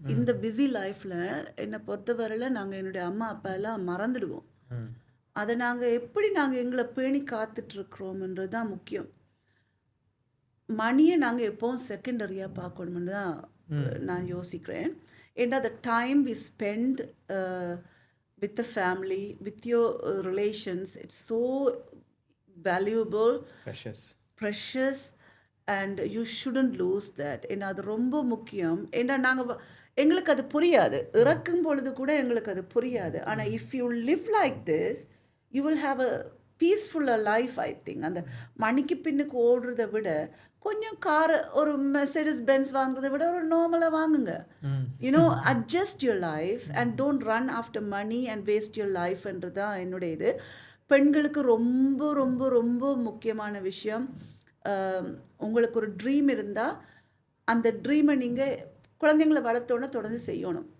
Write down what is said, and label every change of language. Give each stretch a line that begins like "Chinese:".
Tamil: இந்த பிஸி லைஃப்பில் என்னை பொறுத்தவரையில் நாங்கள் என்னுடைய அம்மா அப்பா எல்லாம் மறந்துடுவோம். அதை நாங்கள் எப்படி எங்களை பேணி காத்துட்ருக்குறோம்ன்றது தான் முக்கியம். மணியை நாங்கள் எப்போவும் செகண்டரியாக பார்க்கணும்னு தான் நான் யோசிக்கிறேன்.
English: ஏன்னா the time we spend with the family, with your relations, it's so valuable, precious, and you shouldn't lose that.
Tamil: ஏன்னா அது ரொம்ப முக்கியம். ஏன்னா எங்களுக்கு அது புரியாது, இறக்கும் பொழுது கூட எங்களுக்கு அது புரியாது.
English: ஆனால் if you live like this, you will have a peaceful life, I think.
Tamil: அந்த மணிக்கு பின்னுக்கு ஓடுறதை விட கொஞ்சம் ஒரு மெர்சிடிஸ் பென்ஸ் வாங்குறதை விட ஒரு நார்மலாக வாங்குங்க.
English: adjust your life and don't run after money and waste your life என்றது தான் என்னுடைய இது.
Tamil: பெண்களுக்கு ரொம்ப ரொம்ப ரொம்ப முக்கியமான விஷயம், உங்களுக்கு ஒரு ட்ரீம் இருந்தால் அந்த ட்ரீமை நீங்கள் குழந்தைங்களை வளர்த்தோன்னே தொடர்ந்து செய்யணும்.